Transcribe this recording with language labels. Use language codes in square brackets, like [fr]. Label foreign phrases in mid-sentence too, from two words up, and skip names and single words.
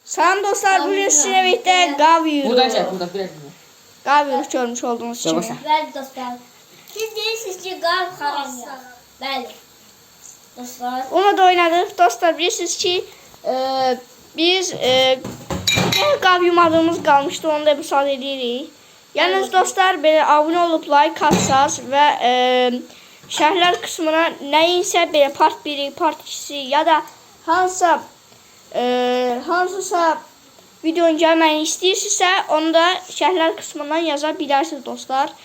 [tr] Salam dostlar, bugün sizinle birlikte qav yürüyoruz. Buradan çek, buradan biraz. Qav yürüyüş görmüş olduğunuz kimi. [az] Bəli dostlar. Siz deyirsiniz ki qav xarabdır. Bəli. Dostlar. [tr] Onu da oynadık. [az] Dostlar bilirsiniz ki biz qav yumadığımız qalmışdı. Onu da müsaade edirik. Yalnız dostlar belə abunə olub like atsaz və şərhlər qismına nəyinsə belə part 1'i, part 2'si ya da hansısa videonun gəlməyini istəyirsinizsə onu da şərhlər qismından yaza bilərsiniz dostlar.